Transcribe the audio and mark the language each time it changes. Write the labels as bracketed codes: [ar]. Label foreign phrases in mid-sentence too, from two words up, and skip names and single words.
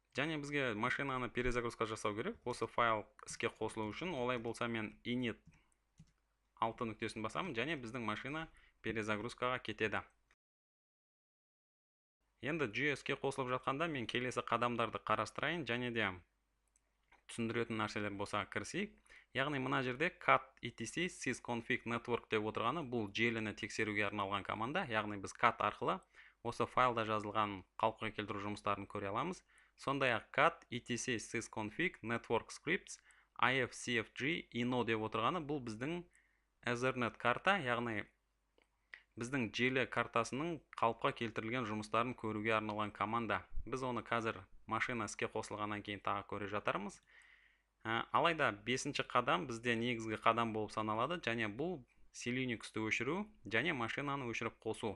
[kk] Және бізге машинаны перезагрузка жасау керек. Осы файл іске қосылу үшін, олай болса мен init 6 нүктесін басамын, және біздің машина перезагрузкаға кетеді. Енді жүйе іске қосылып жатқанда мен келесі қадамдарды қарастырайын, және де түсіндіретін нәрселер болса кірісейік. Яғни мына жерде [en] cat etc sysconfig network [kk] деп отырғаны бұл желіні тексеруге арналған команда. Яғни біз cat арқылы осы файлда жазылған қалыпқа келтіру жұмыстарын көре аламыз. Сондай-ақ [en] cat etc sysconfig network scripts ifcfg ino [kk] деп отырғаны бұл біздің Ethernet карта, яғни біздің желі картасының қалыпқа келтірілген жұмыстарын көруге арналған команда. Біз оны қазір машина іске қосылғаннан кейін тағы көре жатармыз. Алайда 5-ші қадам бізде негізгі қадам болып саналады, және бұл C-Linux-ті өшіру және машинаны өшіріп қосу.